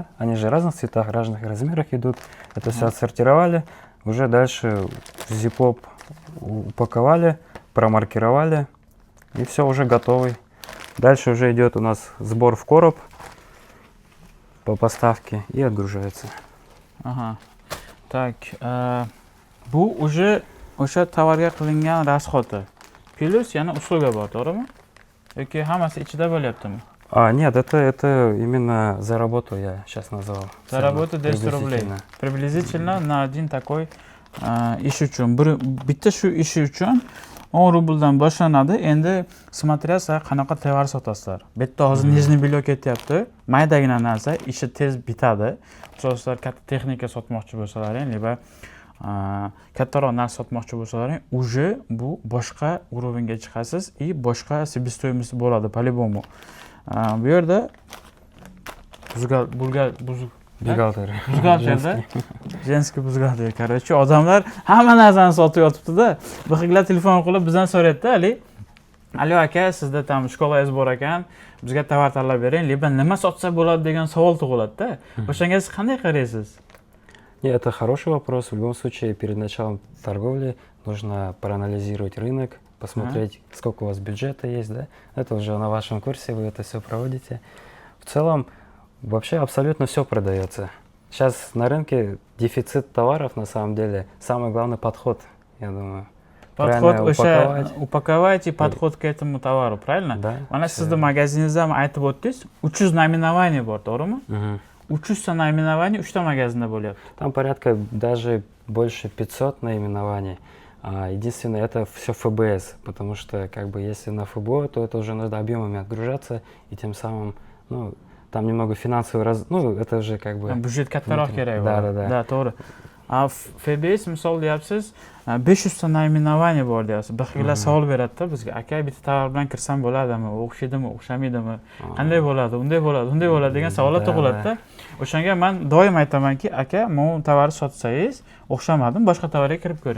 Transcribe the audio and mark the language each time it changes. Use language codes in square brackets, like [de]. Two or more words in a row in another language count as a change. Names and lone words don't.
[ru] Они же в разных цветах, разных размерах идут. Это все отсортировали, уже дальше в Ziploc упаковали, промаркировали, и все уже готовый. Дальше уже идет у нас сбор в короб по поставке и отгружается. Ага. Так, [uz] bu уже o'sha tovarga qilingan расходы. Plus yana usluga bor, to'g'rimi? Yoki hammasi ichida bo'lyaptimi? [ru] Нет, это именно за работу я сейчас назвал. За работу 10 рублей. Приблизительно на один такой [uz] ish uchun. Bitta shu ish uchun 10 rubldan boshlanadi. Endi смотря qanaqa tovar sotasizlar. Bu yerda hozir [ru] нижний бельё [uz] ketyapti. Maydagina narsa, ishi tez bitadi. Sizlar katta texnika sotmoqchi bo'lsalaring, liba kattaroq narsa sotmoqchi bo'lsalaring, уже bu boshqa уровеньga chiqasiz и boshqa себестоимость bo'ladi по-любому. Bu yerda [ru] Бухгалтер. [uz] buzgalterda женский buzgalter, короче, odamlar hamma narsani sotib yotibdi-da. Bir xillar telefon qilib bizdan so'raydi-da, Alo aka, sizda tam shkolangiz bor ekan, bizga tovar tanlab bering, lebo nima sotsa bo'ladi degan savol tug'iladi-da. O'shanga siz qanday qaraysiz? [ru] Нет, это хороший вопрос. В любом случае, перед началом торговли нужно проанализировать рынок, посмотреть, сколько у вас бюджета есть, да? Это уже на вашем курсе, вы это все проводите. В целом, вообще абсолютно все продается. Сейчас на рынке дефицит товаров, на самом деле. Самый главный подход, я думаю. Подход Правильно упаковать и подход к этому товару, правильно? Да. [uz] Mana sizda magaziningizda ham aytib o'tdingiz, 300 naminaviy bor, to'g'rimi? 300 ta naminaviy 3 ta magazinda bo'lyapti. [ru] Там порядка даже больше 500 наименований. Единственное, это все ФБС, потому что как бы если на ФБО, то это уже надо объемами отгружаться, и тем самым, ну, там немного финансовый ну, это уже как бы... [uz] Byudjet kattaroq kerak bo'ladi. bo'ladi. Da, to'g'ri. FBS misol deyapsiz, 500 ta naminaviy bor deyapsiz. Bir xillar savol beradi-da bizga, aka bitta tovar bilan kirsam bo'ladimi, o'xshaydimi, o'xshamaydimi, qanday bo'ladi, unday bo'ladi, unday bo'ladi degan savollar tug'iladi-da. O'shanga men doim aytamanki, aka, men tovarni sotsangiz, o'xshamadim, boshqa tovarga kirib ko'ring.